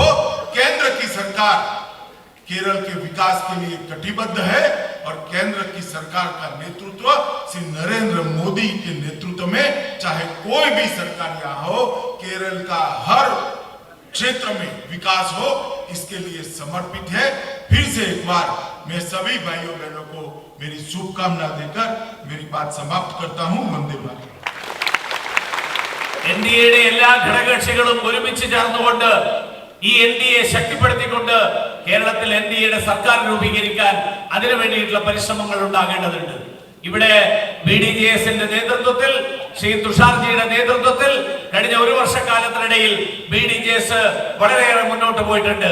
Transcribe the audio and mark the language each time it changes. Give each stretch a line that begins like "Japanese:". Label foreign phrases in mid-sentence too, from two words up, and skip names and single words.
Hindi: केंद्र की सरकार केरल के विकास के लिए कटिबद्ध है और केंद्र की सरकार का नेतृत्व श्री नरेंद्र मोदी के नेतृत्व में, चाहे कोई भी सरकार यहां हो, केरल का हर क्षेत्र में विकास हो, इसके लिए समर्पित है। फिर से एक बार मैं सभी भाइयों बहनों को मेरी शुभकामना देकर मेरी बात समाप्त करता हूं। वंदे मातरम।
Malayalam: എൻഡിഎയുടെ എല്ലാ ഘടകകക്ഷികളും ഒരുമിച്ച് ചേർന്നുകൊണ്ട് ഈ എൻഡിഎ ശക്തിപ്പെടുത്തിക്കൊണ്ട് കേരളത്തിൽ എൻഡിഎയുടെ സർക്കാർ രൂപീകരിക്കാൻ അതിനു വേണ്ടിയിട്ടുള്ള പരിശ്രമങ്ങൾ ഉണ്ടാകേണ്ടതുണ്ട്. ഇവിടെ BDJS-ന്റെ നേതൃത്വത്തിൽ ശ്രീ തുഷാർജിയുടെ നേതൃത്വത്തിൽ കഴിഞ്ഞ ഒരു വർഷക്കാലത്തിനിടയിൽ BDJS വളരെയേറെ മുന്നോട്ട് പോയിട്ടുണ്ട്.